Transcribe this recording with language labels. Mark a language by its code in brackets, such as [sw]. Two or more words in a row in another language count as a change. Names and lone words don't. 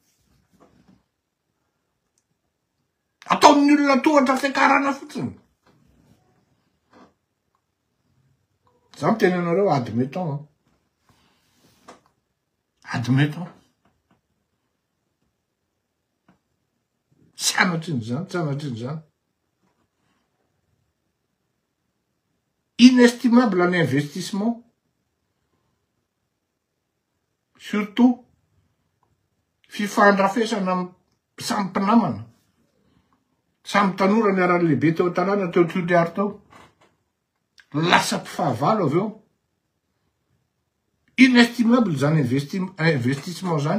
[mg] Ataon'ny olona tohatra fiakarana fotsiny. Za miteny anareo admettons. Admettons. Sanatriny zany. [fr] Inestimable en investissement. Surtout, [mg] fifandrafesana samy mpinamana. Samy tanora miarany lehibe teo tanàna teo Toliary tao. Lasa mpifahavalo avy eo. Inestimable zany investissement zany.